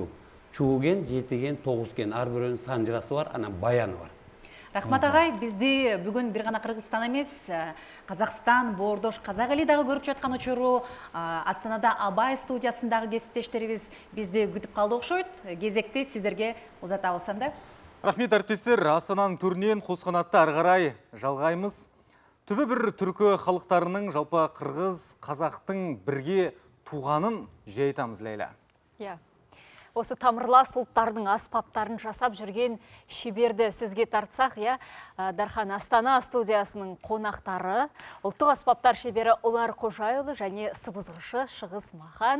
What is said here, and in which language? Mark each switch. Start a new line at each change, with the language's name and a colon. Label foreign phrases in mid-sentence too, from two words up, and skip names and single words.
Kyrgyz: Чууген, жетиген, 9 ген, ар бирөөнүн санжырасы бар, анан баяны бар. Рахмат агай, бизди бүгүн бир гана Кыргызстан эмес, Казакстан, Боордош, Казак эли дагы көрүп жаткан учуру, Астанада Абай студиясындагы кесиптештерибиз бизди күтүп калды окшойт. Кезекти сиздерге узатабыз анда.
Kazakh: Рахмет әріптестер, Астананың түрінен Қосқанатты ары қарай жалғаймыз. Түбі бір түркі халықтарының жалпы қырғыз, қазақтың бірге туғанын жай айтамыз, Лейла. Осы тамырлас ұлттардың аспаптарын жасап жүрген шеберді сөзге тартсақ, Дархан Астана студиясының қонақтары, ұлттық аспаптар шебері Олар Қожайұлы және сыбызғышы Шығыс Махан.